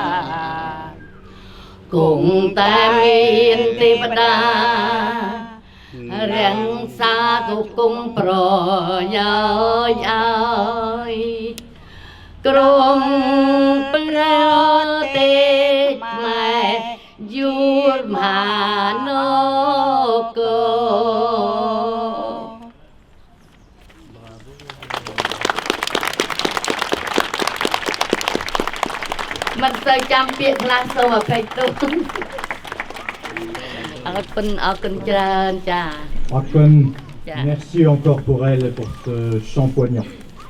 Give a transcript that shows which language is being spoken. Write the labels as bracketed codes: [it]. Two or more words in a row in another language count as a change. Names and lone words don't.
[km] គង់តែមានទេវតារាំងសាទុគង់ប្រយោជន៍ឲ្យក្រុមព្រះទេខ្មែរយួលមហានគរ មិនសូវចាំពាក្យខ្លះសូមអភ័យទោសអរគុណច្រើនចា [fr] Merci encore pour elle pour ce chant poignant.